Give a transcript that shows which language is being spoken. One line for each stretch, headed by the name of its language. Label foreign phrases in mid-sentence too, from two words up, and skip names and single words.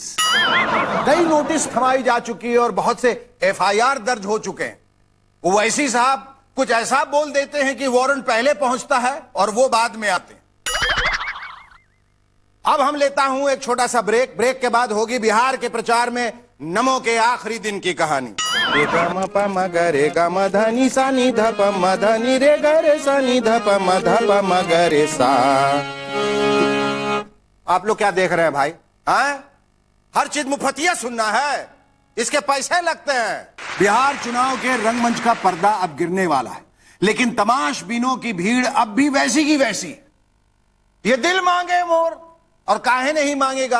Hindi: कई नोटिस थमाई जा चुकी है और बहुत से एफआईआर दर्ज हो चुके हैं। ओवैसी साहब कुछ ऐसा बोल देते हैं कि वारंट पहले पहुंचता है और वो बाद में आते हैं। अब हम लेता हूं एक छोटा सा ब्रेक। ब्रेक के बाद होगी बिहार के प्रचार में नमो के आखिरी दिन की कहानी। रे ग म प म ग रे ग म ध नि सा नि ध प म ध नि रे ग रे सा नि ध प म ध प म ग रे सा। आप लोग क्या देख रहे हैं भाई? हर चीज मुफ्तिया सुनना है, इसके पैसे लगते हैं। बिहार चुनाव के रंगमंच का पर्दा अब गिरने वाला है, लेकिन तमाशबीनों की भीड़ अब भी वैसी की वैसी। ये दिल मांगे मोर, और काहे नहीं मांगेगा।